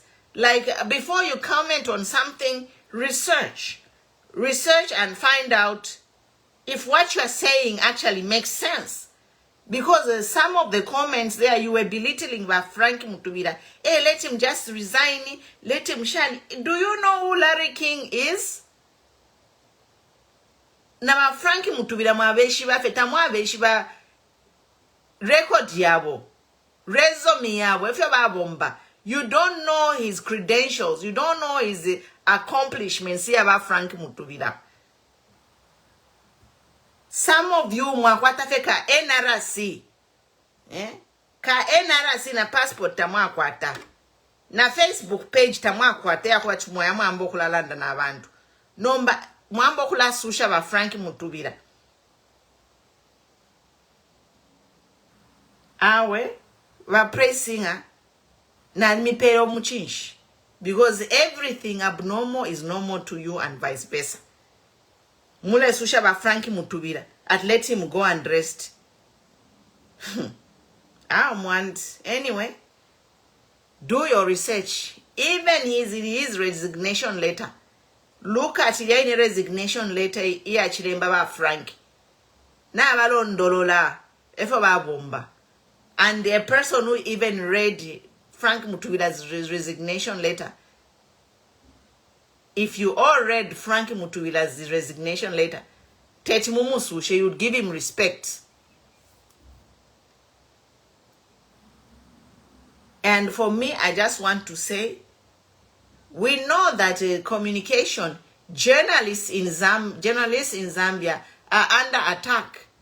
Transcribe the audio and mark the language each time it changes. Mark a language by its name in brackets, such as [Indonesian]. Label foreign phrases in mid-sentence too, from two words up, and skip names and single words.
[English] Like, before you comment on something, research and find out if what you're saying actually makes sense. Because some of the comments there, you were belittling by Frank Mutubira. Hey, let him just resign, let him shine. Do you know who Larry King is? [Bemba] Na Frank Mutubira mwabeshi ba feta mwabeshi ba record yabo, resume yabo, [English] if you [Bemba] ba bomba. [English] You don't know his credentials, you don't know his accomplishments here about Frank Mutubira. Some of you [Bemba] mwakwata feka [English] NRC. [Bemba] Ka NRC na passport tamwakwata. Na Facebook page tamwakwata ya kwa chumwa mwambo kulalanda na abantu. Nomba mwambo kula susha ba Frank Mutubira. Awe wa [English] praise singer [Bemba] na mipero muchinshi. [English] Because everything abnormal is normal to you and vice versa. [Bemba] Mule susha ba Frankie Mutubira. [English] At let him go and rest. I want. Anyway. Do your research. Even his resignation letter. Look at the resignation letter. [Bemba] Iya chilemba ba Frankie. Na balon dolola. Efo ba bomba. [English] And a person who even read Frank Mutubira's resignation letter. If you all read Frank Mutubira's resignation letter, [Bemba] Teti Mumusushe, [English] you would give him respect. And for me, I just want to say, we know that communication, journalists in Zambia are under attack.